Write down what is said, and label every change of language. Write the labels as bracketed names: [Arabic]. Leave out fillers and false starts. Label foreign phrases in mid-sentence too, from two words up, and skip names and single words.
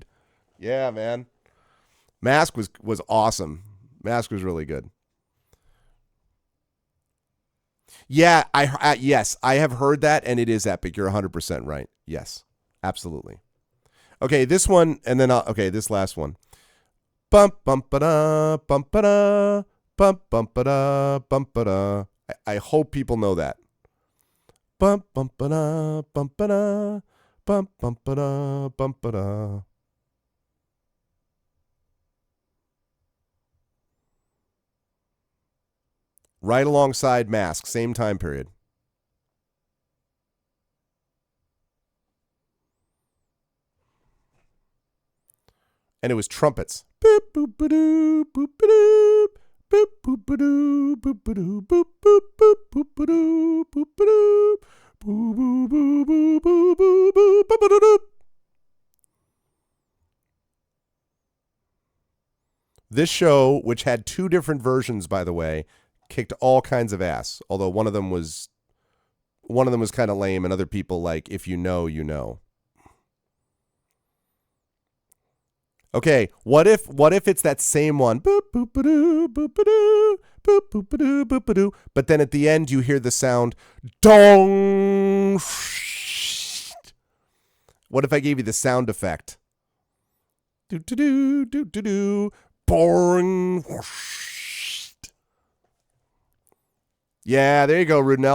[English] Yeah, man. Mask was awesome. Mask was really good. Yeah, yes, I have heard that, and it is epic. You're 100% right. Yes. Absolutely. Okay, this one, and then okay, this last one. Bump bump ba bump ba bump bump ba bump ba. I hope people know that. Bump bump ba bump ba bump bump ba bump ba. Right alongside Mask, same time period. And it was trumpets. Boop boop ba-doo, boop ba-doo, boop boop ba-doo, boop ba-doo, boop boop boop boop ba-doo, boop ba-doo, boo boo boo boo boo boo boo ba-ba-doo. This show, which had two different versions, by the way, kicked all kinds of ass. Although one of them was kind of lame, and other people like, if you know, you know. Okay, what if it's that same one? Boop boop ba-doo, boop ba-doo, boop boop ba-doo, boop ba-doo. But then at the end you hear the sound dong. What if I gave you the sound effect? Do do do do do do. Boring. Yeah, there you go, Rudnell.